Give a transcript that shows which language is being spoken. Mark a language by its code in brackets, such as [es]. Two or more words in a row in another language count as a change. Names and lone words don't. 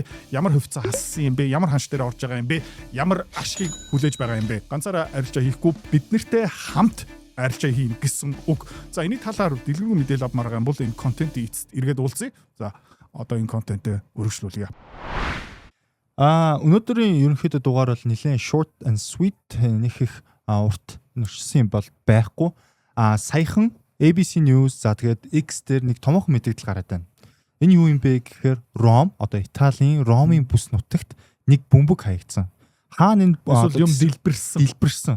[mn] Ямар хөвцөө хассан юм бэ? Ямар ханш дээр орж байгаа юм бэ? Ямар ашгийг хүлээж байгаа юм бэ? Ганцаараа арилжаа хийхгүй бид нартэй хамт арилжаа хийн гэсэн үг. За энэ талаар дэлгэрэнгүй мэдээлэл авмаар байгаа юм бол энэ контентын эцэст эргээд уулзъя. За одоо энэ контентээ өргөжлүүлье. Өнөөдрийн ерөнхийдөө дугаар бол нэлээд [en] short and sweet [mn] нэг их урт нүрсэн бол байхгүй. Саяхан ABC News за тэгээд X дээр нэг томоохон мэдээлэл гараад байна. Энэ юу юм бэ гэхээр Ром одоо Италийн Ромын бүс нутагт нэг бөмбөг хаягдсан. Хаана энэ юм дэлбэрсэн.